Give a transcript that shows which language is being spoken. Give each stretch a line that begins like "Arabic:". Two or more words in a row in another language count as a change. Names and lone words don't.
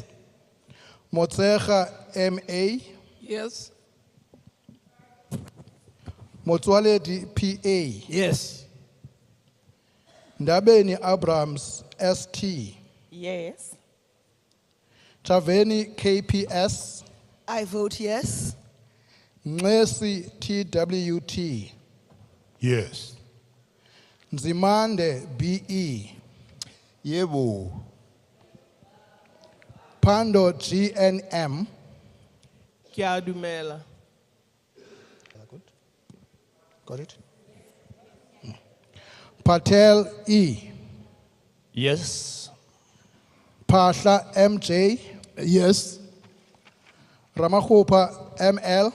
English: Motsecha MA. Yes. Motswaledi PA. Yes. Ndabeni Abrams ST. Yes. Chaveni KPS. I vote yes. Nxesi TWT. Yes. Nzimande BE. Yebo. Pando GNM.
Tswana: Kia dumela.
English: Got it? Patel E. Yes. Pasha MJ. Yes. Ramahupa ML.